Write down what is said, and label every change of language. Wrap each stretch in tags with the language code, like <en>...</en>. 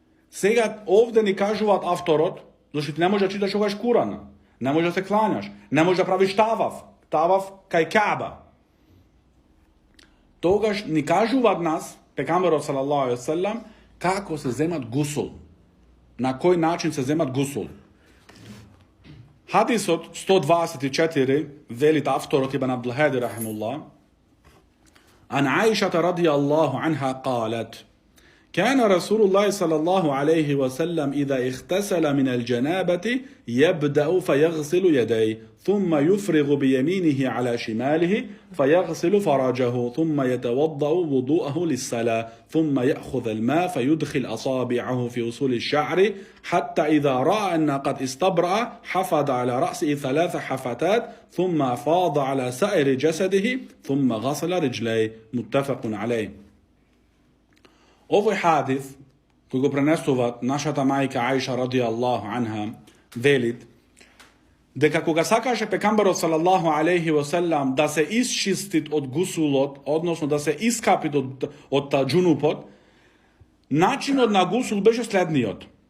<mk>Сега овде ни кажуваат авторот, зашто ти не можеш да читаш овај Куран, не можеш да се кланяш, не можеш да правиш таваф кај Каба. Тогаш ни кажуваат нас, пекамберот салаллаху алейхи ва салам, како се земат гусул, на кој начин се земат гусул. Хадисот 124 велит авторот Ибн Абдул Хади рахимуллах,</mk> <ar>عن عائشة رضي الله عنها قالت: كان رسول الله صلى الله عليه وسلم إذا اغتسل من الجنابة يبدأ فيغسل يديه ثم يفرغ بيمينه على شماله فيغسل فرجه ثم يتوضأ وضوءه للصلاة ثم يأخذ الماء فيدخل أصابعه في أصول الشعر حتى إذا رأى أن قد استبرأ حفظ على رأسه 3 حفتات ثم أفاض على سائر جسده ثم غسل رجليه. متفق عليه.</ar> <mk>Овој хадис, кој го пренесуваат нашата мајка Аиша радијаллаху анха, велит дека кога сакаше пекамберот салаллаху алейхи ва салам да се исчистит од гусулот, односно да се искапит од џунупот, начинот на гусул беше следниот.</mk>